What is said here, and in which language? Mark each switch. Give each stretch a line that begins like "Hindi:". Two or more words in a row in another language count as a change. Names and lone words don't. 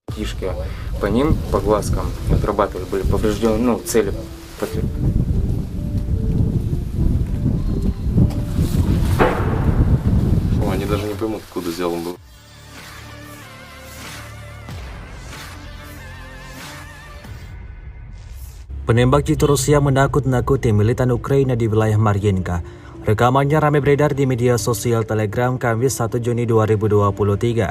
Russian: кишки. По ним, по глазкам отрабатывали, были повреждены, цели. Они даже не поймут, откуда сделан был.
Indonesian: Penembak jitu Rusia menakut-nakuti militan Ukraina di wilayah Mariinka. Rekamannya ramai beredar di media sosial Telegram Kamis 1 Juni 2023.